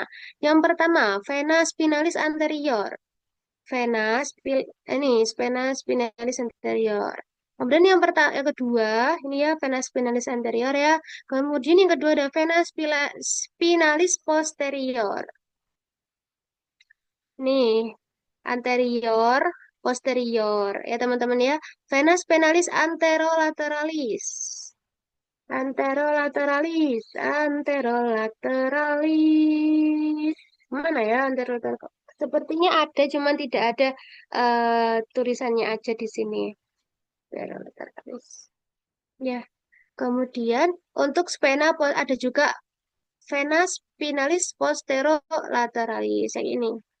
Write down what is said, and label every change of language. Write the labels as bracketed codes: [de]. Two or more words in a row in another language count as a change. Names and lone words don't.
[id] Yang pertama, vena spinalis anterior. Vena, vena spinalis anterior. Kemudian yang kedua, ini ya vena spinalis anterior ya. Kemudian yang kedua ada vena spinalis posterior. Nih, anterior, posterior. Ya teman-teman ya. Vena spinalis anterolateralis. Anterolateralis, anterolateralis. Mana ya anterolateral? Sepertinya ada, cuman tidak ada tulisannya aja di sini. Anterolateralis. Ya, kemudian untuk ada juga vena spinalis posterolateralis yang ini.